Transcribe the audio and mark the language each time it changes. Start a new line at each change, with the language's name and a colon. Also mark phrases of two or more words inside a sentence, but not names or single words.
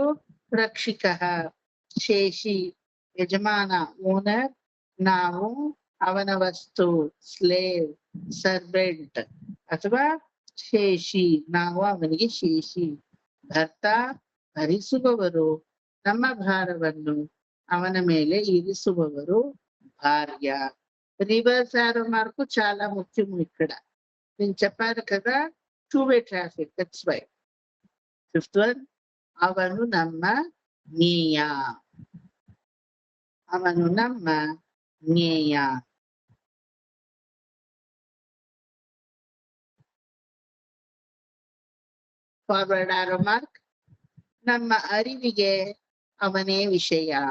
Kannada: ರಕ್ಷಿಕಃ ಶೇಷಿ, ಯಜಮಾನ ಓನರ್, ನಾವು ಅವನ ವಸ್ತು
English: slave servant
Kannada: ಅಥವಾ ಶೇಷಿ, ನಾವು ಅವನಿಗೆ ಶೇಷಿ. ಭರ್ತ ಭರಿಸುವವರು, ನಮ್ಮ ಭಾರವನ್ನು ಅವನ ಮೇಲೆ ಇರಿಸುವವರು భార్య.
English: reverse arrow mark
Telugu: చాలా ముఖ్యం ఇక్కడ. నేను చెప్పాను కదా,
English: two-way traffic, that's why. fifth one,
Kannada: ಅವನು ನಮ್ಮ ಜ್ಞೇಯ. ಅವನು ನಮ್ಮ ಜ್ಞೇಯ.
English: forward arrow mark,
Kannada: ನಮ್ಮ ಅರಿವಿಗೆ ಅವನೇ ವಿಷಯ.